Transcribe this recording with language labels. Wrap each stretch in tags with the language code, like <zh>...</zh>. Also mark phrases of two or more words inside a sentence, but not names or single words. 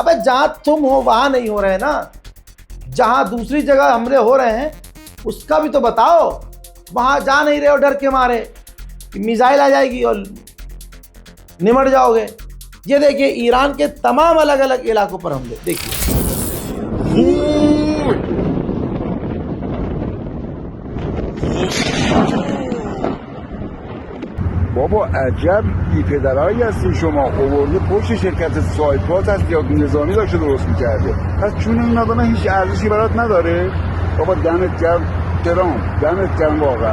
<hi>अबे जहाँ तुम हो वहाँ नहीं हो रहे ना, जहाँ दूसरी जगह हमले हो रहे हैं उसका भी तो बताओ। वहाँ जा नहीं रहे हो डर के मारे कि मिसाइल आ जाएगी और निमट जाओगे। ये देखिए ईरान के तमाम अलग अलग इलाकों पर हमले, देखिए।</hi> <fa>بابا عجب بی‌پدرایی هستی شما. آورده پشت شرکت سایپات هست یا نظامی داشته درست میکرده. پس چون این آدم هیچ ارزشی برات نداره. بابا دمت گرم ترامپ، دمت گرم واقعا.</fa>